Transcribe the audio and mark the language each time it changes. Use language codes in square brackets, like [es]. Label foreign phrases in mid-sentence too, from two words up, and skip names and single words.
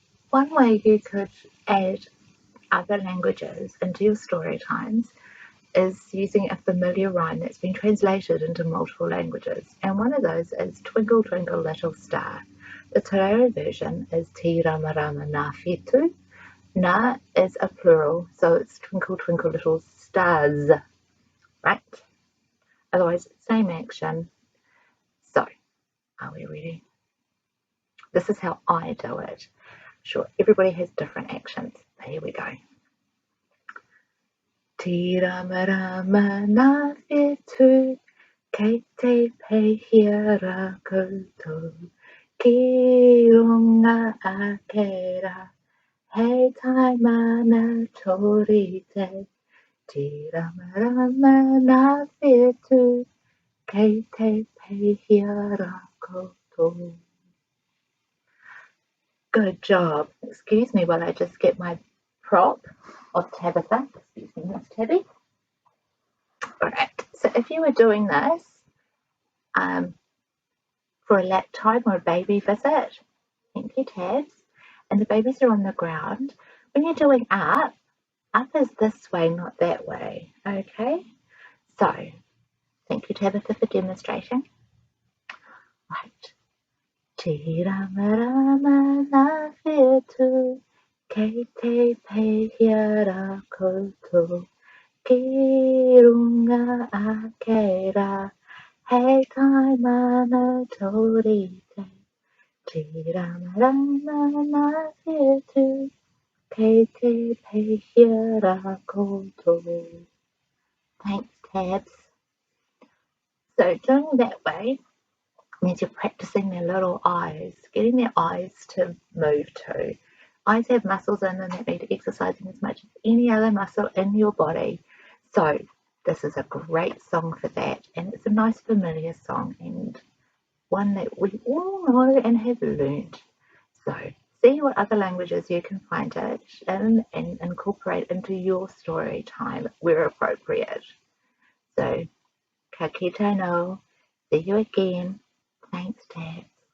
[en] One way you could add other languages into your story times is using a familiar rhyme that's been translated into multiple languages, and one of those is Twinkle Twinkle Little Star. The Te Reo version is [mi] Tiramarama ngā whetū. [en] Ngā is a plural, so it's Twinkle Twinkle Little Stars, right? Otherwise, same action. So, are we ready? This is how I do it. Sure, everybody has different actions, but here we go. [mi] Tiramarama ngā whetū, kei te pēhea koutou, ki runga ākera, hei taimana rite. Tiramarama ngā whetū, kei te pēhea koutou. [en] Good job. Excuse me while I just get my prop of Tabitha. Excuse me, Miss Tabby. Alright, so if you were doing this for a lap time or a baby visit, thank you, Tabs, and the babies are on the ground, when you're doing up is this way, not that way, okay? So, thank you, Tabitha, for demonstrating. Right. [mi] Tiramarama ngā whetū, kei te pēhea koutou, ki runga ākera, hei taimana rite. Tiramarama ngā whetū, kei te pēhea koutou. [en] Thanks, Tabs. So doing that way means you're practicing their little eyes, getting their eyes to move too. Eyes have muscles in them that need exercising as much as any other muscle in your body. So this is a great song for that, and it's a nice familiar song and one that we all know and have learned. So see what other languages you can find it in and incorporate into your story time where appropriate. So [mi] ka kite no, [en] see you again. Thanks, Tab.